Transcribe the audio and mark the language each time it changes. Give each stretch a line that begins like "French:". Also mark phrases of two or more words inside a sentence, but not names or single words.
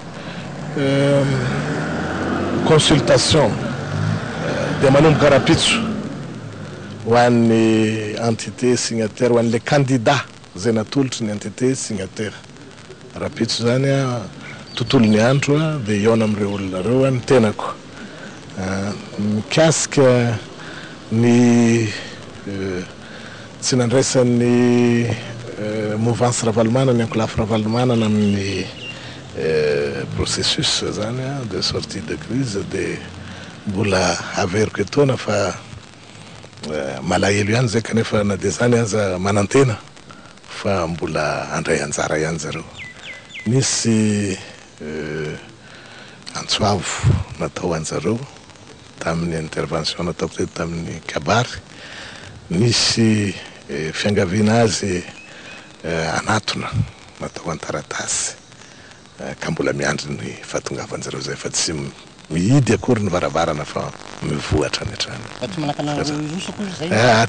Malagasy: consultation dia manomboka rapitso ho an'ny
French: entité signataire
Malagasy: ho an'
French: le candidat
Malagasy: zay natolotry ny
French: entité signataire
Malagasy: rapitso zany tontolony andro dia iona amin'ireo olona reo ny tenako mikasika ny tsy nandraisan'ny mouvance ravalomana ny ankolafy ravalomanana amin'ny processus zany
French: de sortie de crise
Malagasy: dia mbola averiko etona fa malahelo ihany zay kanefa na dia zany aza manantena fa mbola andray anjara ihany zareo. Misy antsoavo natao anjareo tamin'ny intervention nataoko teto tamin'ny kabary, misy fiangaviana azy anatona natao antaratasy ka mbola miandry ny fahatongavanjareo zay fa tsy mihidy akory ny varavarana fa mivoatra ny hatrany.